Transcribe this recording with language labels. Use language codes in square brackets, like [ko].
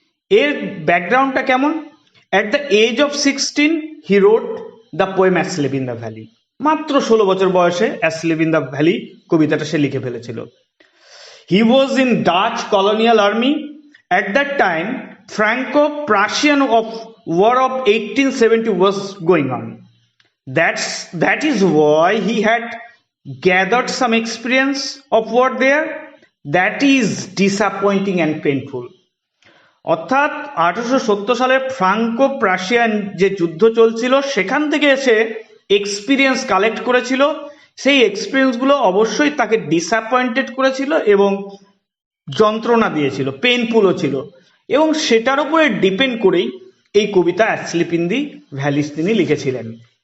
[bn] এর ব্যাকগ্রাউন্ডটা কেমন? [en] At the age of 16 he wrote the poem asleep in the valley. [bn] মাত্র 16 বছর বয়সে অ্যাসলিপ ইন দ্য ভ্যালি কবিতাটা সে লিখে ফেলেছিল। [en] He was in Dutch colonial army at that time. Franco Prussian war of 1870 was going on. That is why he had gathered some experience of war there. That is disappointing and painful. [bn] অর্থাৎ 1870 সালে Franco Prussian যে যুদ্ধ চলছিল সেখান থেকে এসে experience collect করেছিল। সেই এক্সপিরিয়েন্সগুলো অবশ্যই তাকে ডিসঅ্যাপয়েন্টেড করেছিল এবং যন্ত্রণা দিয়েছিল, পেইনফুলও ছিল, এবং সেটার উপরে ডিপেন্ড করেই এই কবিতা অ্যাসলিপ ইন দি ভ্যালিস তিনি লিখেছিলেন।